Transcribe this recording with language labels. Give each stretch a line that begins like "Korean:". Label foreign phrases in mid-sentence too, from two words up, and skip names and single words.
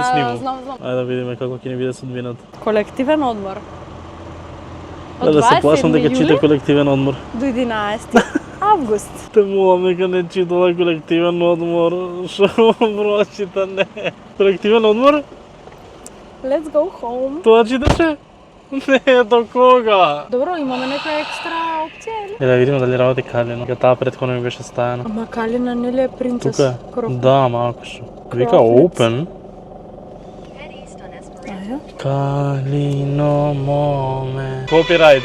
Macedonian: снимам. знам. Ајде да видиме како ќе ни биде судбината. Колективен одмор. Од Да се плашам 27 дека чита јули колективен одмор. до 11 август. Те молам нека не читала колективен одмор. Шо прочита не. Колективен одмор?
English: Let's go home.
Macedonian: Тоа читаше? Не, до кога? Добро, имаме некоја екстра опција или? Да видиме дали работи Калина. Ја таа претходно ми беше стајана. Ама Калина нели е принцес? Тука е. Кроф. Да, малко шо. Вика Крофниц. open. Аја. Калино моме. Копирајт.